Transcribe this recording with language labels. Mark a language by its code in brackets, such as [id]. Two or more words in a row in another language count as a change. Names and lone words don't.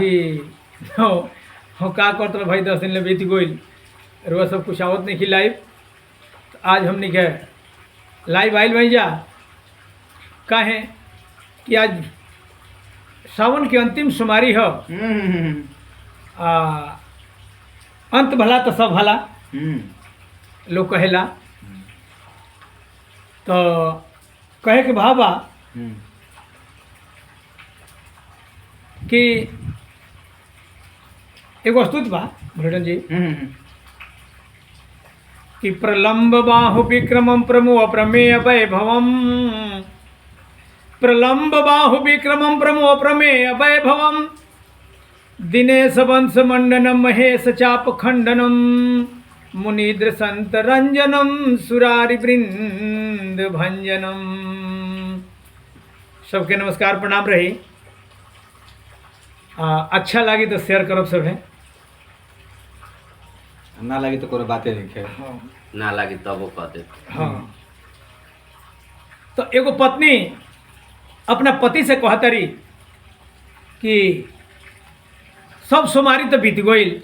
[bho] कि हो, हो का करतला भाई 10 दिन ले बीत गइल रोज सब कुछ आवत नहीं कि लाइव तो आज हमने के लाइव आइल भाई जा काहे कि आज सावन के अंतिम सोमवारी हो आ अंत भला तो सब भला लोग कहेला तो कहे के भावा कि एगो स्तुत बा भ्रटन जी [sa] कि प्रलंब बाहु विक्रमं प्रमो प्रमेय वैभवम प्रलंब बाहु विक्रमं प्रमो प्रमेय वैभवम दिनेश वंश मंडनम महेश चाप खंडनम मुनिद्र संत रंजनम सुरारि वृंद भंजनम। [bho] सबके नमस्कार प्रणाम रही। अच्छा लगी तो शेयर करो सब है ना लगी तो कोनो बातें नहीं है ना लगी तब वो कहते हाँ। तो एगो पत्नी अपना पति से कहतरी कि सब सोमवारी तो बीत गइल,